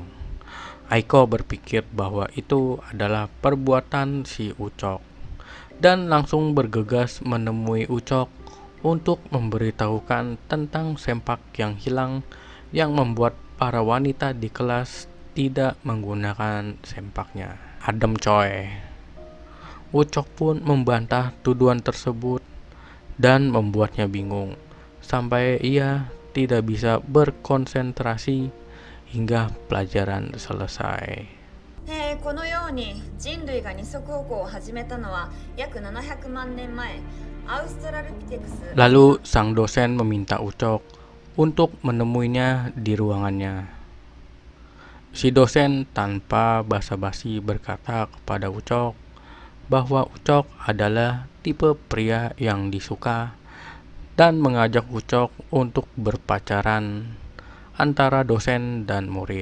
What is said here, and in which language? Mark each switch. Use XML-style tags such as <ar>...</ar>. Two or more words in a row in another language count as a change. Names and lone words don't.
<id>Aiko berpikir bahwa itu adalah perbuatan si Ucok dan langsung bergegas menemui Ucok untuk memberitahukan tentang sempak yang hilang yang membuat para wanita di kelas tidak menggunakan sempaknya. Adem coy. Ucok pun membantah tuduhan tersebut dan membuatnya bingung sampai ia tidak bisa berkonsentrasi hingga pelajaran selesai.</id> <ja>このように人類が二足歩行を始めたのは約700万年前アウストラルピテクス</ja> <id>Lalu sang dosen meminta Ucok untuk menemuinya di ruangannya. Si dosen tanpa basa-basi berkata kepada Ucok bahwa Ucok adalah tipe pria yang disuka dan mengajak Ucok untuk berpacaran antara dosen dan murid.</id>